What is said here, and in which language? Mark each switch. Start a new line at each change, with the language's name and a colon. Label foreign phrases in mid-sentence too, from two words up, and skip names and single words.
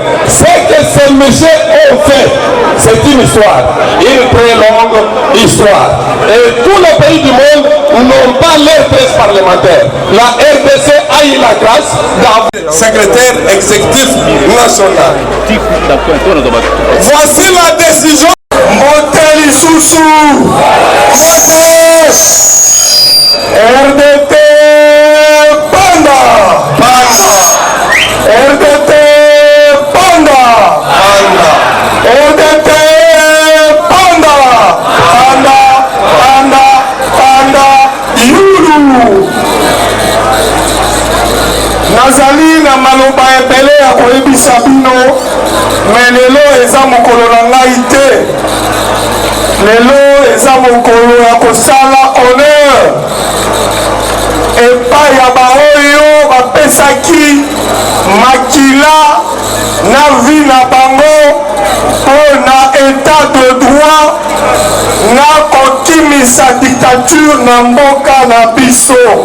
French: Ce que ces messieurs ont fait, c'est une histoire, une très longue histoire. Et tous les pays du monde n'ont pas leurs 13 parlementaires. La RDC a eu la grâce d'avoir secrétaire exécutif national. Voici la décision. Moteli Soussou. RDT Panda. RDT Panda. RDT Panda. Panda. Yulu.
Lingala: Nazali na maloba ebele ya koyebisa bino, mais lelo eza mokolo na ngai te. Lelo eza mokolo ya kosala honneur epai ya baoyo bapesaki makila na vi na bango mpo na
French: état de droit
Lingala: na kokimisa dictature na mboka na biso.